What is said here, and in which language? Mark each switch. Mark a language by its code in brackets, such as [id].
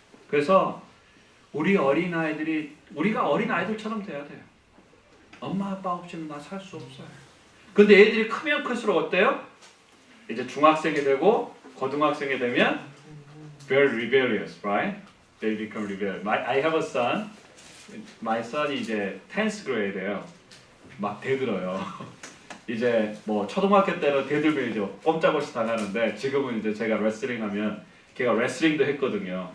[ko] 그래서 우리 어린아이들이 우리가 어린아이들처럼 돼야 돼요. 엄마 아빠 없이는 나 살 수 없어요. 근데 애들이 크면 클수록 어때요? 이제 중학생이 되고 고등학생이 되면 [en] very rebellious, right? They become rebellious. I have a son. My son이 [ko] 이제 [en] 10th grade예요. [ko] 막 대들어요. 이제 뭐 초등학교 때는 대들면 이제 꼼짝없이 당하는데 지금은 이제 제가 레슬링 하면 걔가 레슬링도 했거든요.